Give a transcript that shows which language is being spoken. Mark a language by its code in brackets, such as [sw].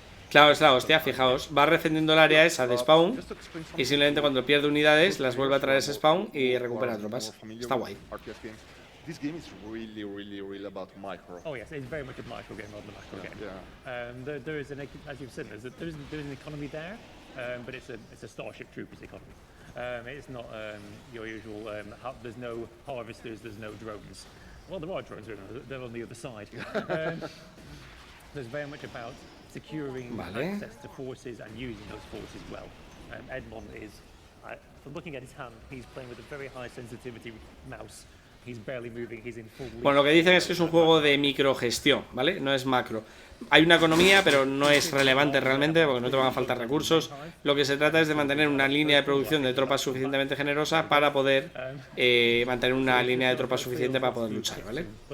[es] Claro, es la hostia, fijaos, va defendiendo el área esa de spawn y simplemente cuando pierde unidades las vuelve a traer ese spawn y recupera tropas. Está guay. [en] This game is really about micro. Oh yes, it's very much a micro game, not a macro game. There is as you've said, there's an economy there, but it's a Starship Troopers economy. It's not your usual. There's no harvesters, there's no drones. Well, there are drones, they're on the other side. There's very much about securing access to forces and using those forces well. Edmond is, from looking at his hand, he's playing with a very high sensitivity mouse. He's barely moving, he's in full. [es] Bueno, lo que dicen es que es un juego de microgestión, ¿vale? No es macro. Hay una economía, pero no es relevante realmente porque no te van a faltar recursos. Lo que se trata es de mantener una línea de producción de tropas suficientemente generosa para poder mantener una línea de tropas suficiente para poder luchar, ¿vale?